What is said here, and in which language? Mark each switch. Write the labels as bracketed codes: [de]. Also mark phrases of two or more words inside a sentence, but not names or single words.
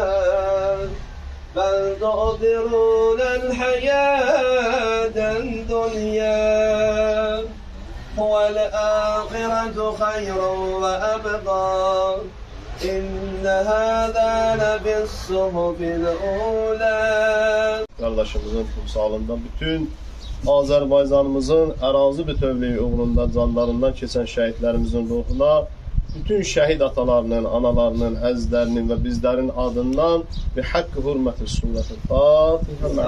[ar] بل تؤثرون الحياة الدنيا والآخرة خير وأبقى إن هذا لفي الصحف الأولى. [az] Qardaşımızın timsalında bütün Azərbaycanımızın ərazi bütövlüyü uğrunda canlarından keçən şəhidlərimizin ruhuna, bütün şəhid atalarının, analarının, əzizlərinin və bizlərin adından bir haqqı hürməti surəti Fatihə.